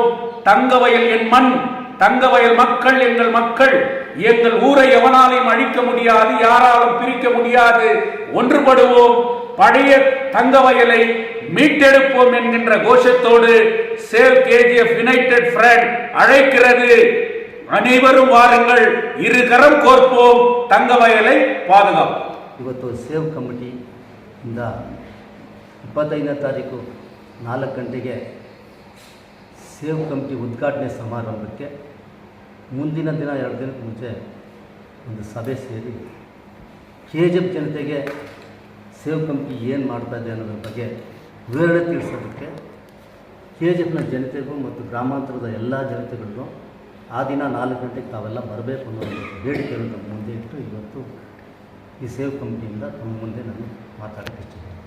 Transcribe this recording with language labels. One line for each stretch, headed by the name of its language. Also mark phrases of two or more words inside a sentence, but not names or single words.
Tamil: தங்கவயல் என் மண், தங்கவயல் மக்கள் எங்கள் மக்கள், எங்கள் ஊரை எவனாலையும் அழிக்க முடியாது, யாராலும் பிரிக்க முடியாது. ஒன்றுபடுவோம், பழைய தங்கவயலை மீட்டெடுப்போம் என்கின்ற கோஷத்தோடு சேவ் கேஜிஎஃப் யுனைடெட் ஃப்ரண்ட் அழைக்கிறது. அனைவரும் வாருங்கள், இருகரம் கோர்ப்போம், தங்கவயலை பாதுகாப்போம்.
Kannada: ಇವತ್ತು ಸೇವ್ ಕಮಿಟಿ ಇಂದ 25ನೇ ತಾರೀಕು 4 ಗಂಟೆಗೆ ಸೇವ್ ಕಮಿಟಿ ಉದ್ಘಾಟನೆ ಸಮಾರಂಭಕ್ಕೆ ಮುಂದಿನ ದಿನ 2 ದಿನಕ್ಕೆ ಮುಂಚೆ ಒಂದು ಸಭೆ ಸೇರಿ ಕೆಜಿಎಫ್ ಜನತೆಗೆ ಸೇವ್ ಕಮಿಟಿ ಏನು ಮಾಡ್ತಾಯಿದೆ ಅನ್ನೋದ್ರ ಬಗ್ಗೆ ವಿವರಣೆ ತಿಳಿಸೋದಕ್ಕೆ ಕೆಜಿಎಫ್ನ ಜನತೆಗೂ ಮತ್ತು ಗ್ರಾಮಾಂತರದ ಎಲ್ಲ ಜನತೆಗಳಿಗೂ ಆ ದಿನ 4 ಗಂಟೆಗೆ ತಾವೆಲ್ಲ ಬರಬೇಕು ಅನ್ನೋ ಒಂದು ಬೇಡಿಕೆಯನ್ನು ನಮ್ಮ ಮುಂದೆ ಇಟ್ಟು ಇವತ್ತು ಈ ಸೇವ್ ಕಮಿಟಿಯಿಂದ ತಮ್ಮ ಮುಂದೆ ನಾನು ಮಾತಾಡೋಕ್ಕೆ ಇಷ್ಟಪಡ್ತೀನಿ.